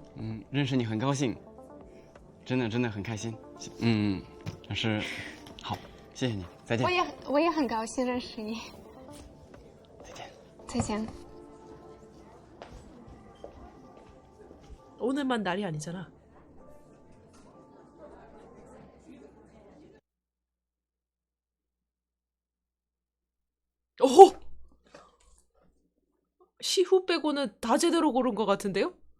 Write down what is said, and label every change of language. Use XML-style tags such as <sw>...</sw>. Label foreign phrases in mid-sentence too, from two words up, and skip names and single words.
<zh>认识你很高兴，真的很开心。但是，好，谢谢你，再见。我也很高兴认识你。再见。再见.</zh> <ko>오늘만 날이 아니잖아. 오! 시후 빼고는 다 제대로 고른 것 같은데요?</ko>